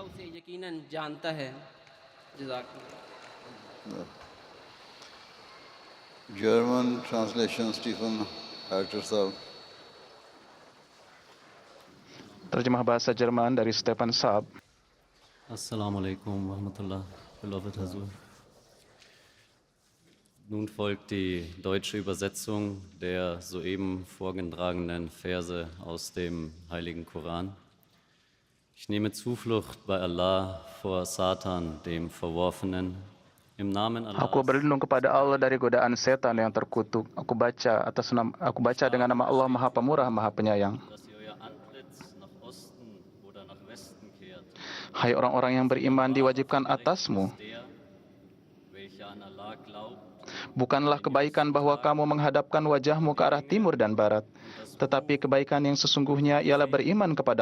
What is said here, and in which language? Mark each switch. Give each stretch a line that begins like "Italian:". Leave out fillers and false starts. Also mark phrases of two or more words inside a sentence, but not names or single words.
English: German translation, Stephen Halter.
Indonesian: Terjemah bahasa Jerman dari Stefan Saab.
Arabic: السلام عليكم ورحمة الله وبركاته.
German: Nun folgt die deutsche Übersetzung der soeben vorgetragenen Verse aus dem Heiligen Koran. Ich nehme Zuflucht bei Allah vor Satan, dem Verworfenen. Im Namen Allah.
Indonesian: Aku berlindung kepada Allah dari godaan setan yang terkutuk. Aku baca dengan nama Allah Maha Pemurah, Maha Penyayang. Hai orang-orang yang beriman, diwajibkan atasmu. Bukanlah kebaikan bahwa kamu menghadapkan wajahmu ke arah timur dan barat, tetapi kebaikan yang sesungguhnya ialah beriman kepada